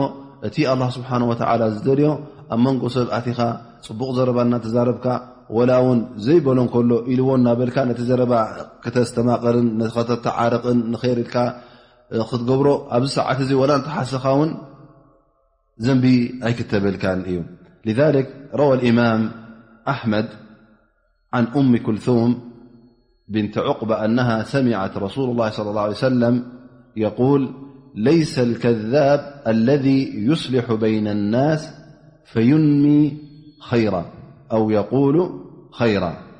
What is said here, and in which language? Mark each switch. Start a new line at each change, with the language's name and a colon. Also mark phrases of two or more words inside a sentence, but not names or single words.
Tigrinya: እቲ
Arabic: الله سبحان وتعالى
Tigrinya: ዝደልዮ ኣብ መንጎ ሰብ ኣቲኻ ፅቡቕ ዘረባ እናተዛረብካ ወላ እውን ዘይበሎ ከሎ ኢልዎ እናበልካ ነቲ ዘረባ ከተስተማቐርን ከተተዓርቕን ንኸይር ኢልካ ክትገብሮ ኣብዚ ሰዓት እዚ ወላ እንተሓስኻ እውን ዘንቢ ኣይክተበልካን እዩ
Arabic: لذلك روى الإمام أحمد عن أم كلثوم بنت عقبة أنها سمعت رسول الله صلى الله عليه وسلم يقول ليس الكذاب الذي يصلح بين الناس فينمي خيرا أو يقول خيرا